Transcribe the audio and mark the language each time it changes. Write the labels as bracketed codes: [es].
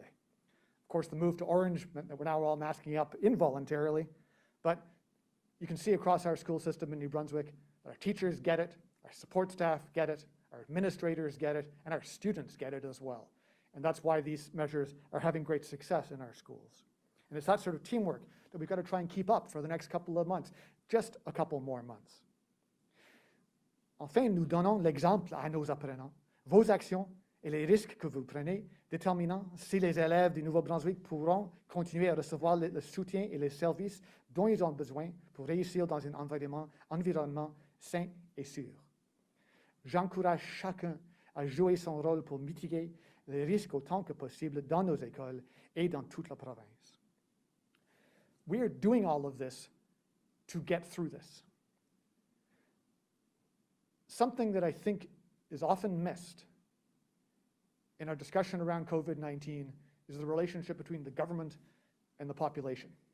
[en] Of course, the move to orange meant that we're now all masking up involuntarily, but you can see across our school system in New Brunswick that our teachers get it, our support staff get it, our administrators get it, and our students get it as well. And that's why these measures are having great success in our schools. And it's that sort of teamwork that we've got to try and keep up for the next couple of months, just a couple more months. [fr] Enfin, nous donnons l'exemple à nos apprenants. Vos actions et les risques que vous prenez déterminant si les élèves du Nouveau-Brunswick pourront continuer à recevoir le soutien et les services dont ils ont besoin pour réussir dans un environnement sain et sûr. J'encourage chacun à jouer son rôle pour mitiguer les risques autant que possible dans nos écoles et dans toute la province. [en] We are doing all of this to get through this. Something that I think is often missed in our discussion around COVID-19 is the relationship between the government and the population.